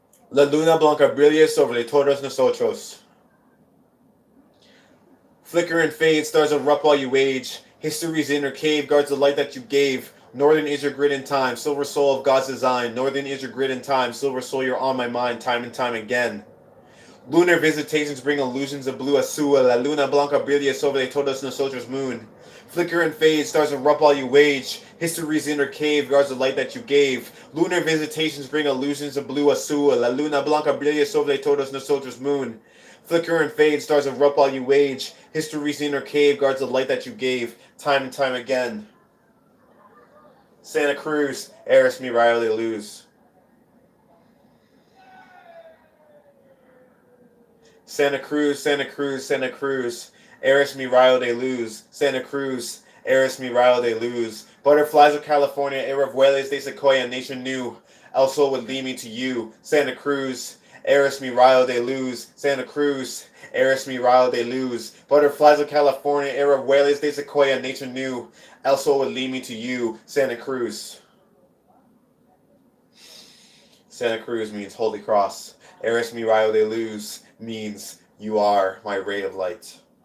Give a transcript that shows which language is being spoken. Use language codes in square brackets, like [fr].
[es] La luna blanca brilla sobre todos nosotros. [en] Flicker and fade, stars erupt while you age. History's inner cave guards the light that you gave. Northern is your grid in time, silver soul of God's design. Northern is your grid in time, silver soul, you're on my mind time and time again. Lunar visitations bring illusions of blue azul. [es] La luna blanca brilla sobre todos nosotros moon. [en] Flicker and fade, stars erupt while you age. History's inner cave guards the light that you gave. Lunar visitations bring illusions of blue azul. [es] La luna blanca brilla sobre todos nosotros moon. [en] Flicker and fade, stars erupt while you age. History's inner cave guards the light that you gave, time and time again. [es] Santa Cruz, eres mi rayo de luz. Santa Cruz, Santa Cruz, Santa Cruz, eres mi rayo de luz. Santa Cruz, eres mi rayo de luz. [en] Butterflies of California, Aravuelas de Sequoia, nation new. El Sol would lead me to you. [es] Santa Cruz, eres mi rayo de luz. Santa Cruz, eres mi rayo de luz. [en] Butterflies of California, Aravuelas de Sequoia, nature new. El Sol would lead me to you. Santa Cruz. Santa Cruz means Holy Cross. [es] Eres mi rayo de luz [en] means you are my ray of light.